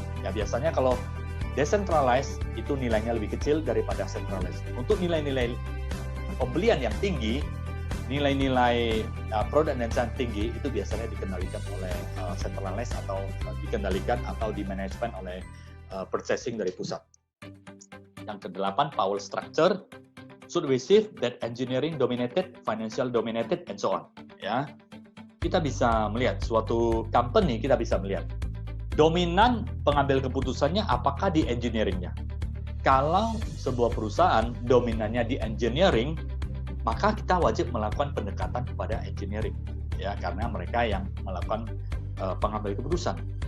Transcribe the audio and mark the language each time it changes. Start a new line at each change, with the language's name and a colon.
Indonesian: Ya, biasanya kalau decentralized itu nilainya lebih kecil daripada centralized. Untuk nilai-nilai pembelian yang tinggi, nilai-nilai produk dan jasa tinggi itu biasanya dikendalikan oleh centralized atau dikendalikan atau dimanajemen oleh purchasing dari pusat. Yang kedelapan, power structure.
English: Should we see that engineering dominated, financial dominated, and so on.
Indonesian: Ya, kita bisa melihat suatu company, kita bisa melihat dominan pengambil keputusannya apakah di engineering-nya. Kalau sebuah perusahaan dominannya di engineering, maka kita wajib melakukan pendekatan kepada engineering, ya, karena mereka yang melakukan pengambil keputusan.